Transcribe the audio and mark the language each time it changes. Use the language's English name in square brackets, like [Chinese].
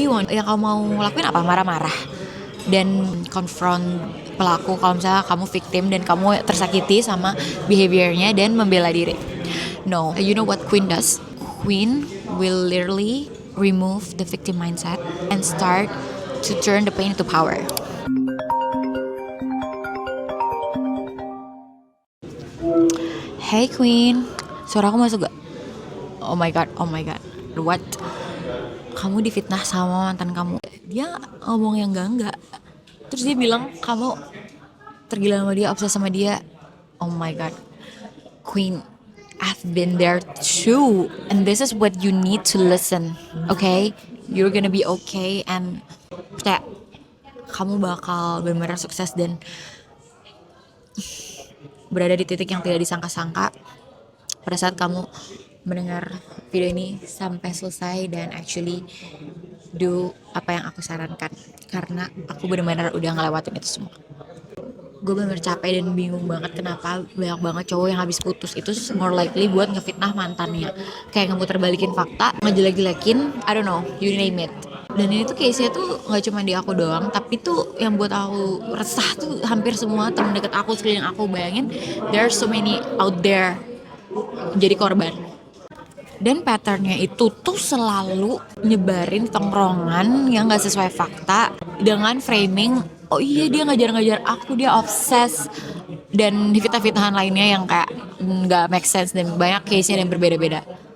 [Indonesian] Yang kamu mau lakuin apa? Marah-marah dan confront pelaku kalau misalnya kamu victim dan kamu tersakiti sama behaviornya dan membela diri. [English] No, you know what Queen does? Queen will literally remove the victim mindset and start to turn the pain into power. Hey Queen, [Indonesian] suara aku masuk gak? [English] Oh my god, what? [Indonesian] Kamu difitnah sama mantan kamu. Dia ngomong yang enggak. Terus dia bilang kamu tergila sama dia, obses sama dia. [English] Oh my god, Queen, I've been there too, and this is what you need to listen. Okay, you're gonna be okay, and [Indonesian] percaya kamu bakal benar-benar sukses dan berada di titik yang tidak disangka-sangka pada saat kamu mendengar video ini sampai selesai dan [English] actually do [Indonesian] apa yang aku sarankan, karena aku benar-benar udah ngelewatin itu semua. Gue bener capek dan bingung banget kenapa banyak banget cowok yang habis putus itu [English] more likely [Indonesian] buat ngefitnah mantannya, kayak ngemuter-balikin fakta, ngejelek-jelekin, [English] I don't know, you name it. [Indonesian] Dan ini tuh case-nya tuh gak cuma di aku doang, tapi tuh yang buat aku resah tuh hampir semua temen deket aku, sekeliling aku. Bayangin, [English] there are so many out there [Indonesian] jadi korban. Dan patternnya itu tuh selalu nyebarin tongkrongan yang gak sesuai fakta dengan framing, oh iya dia ngajar-ngajar aku, dia obses, dan fitnah-fitnahan lainnya yang kayak gak [English] make sense [Indonesian] dan banyak case-nya yang berbeda-beda.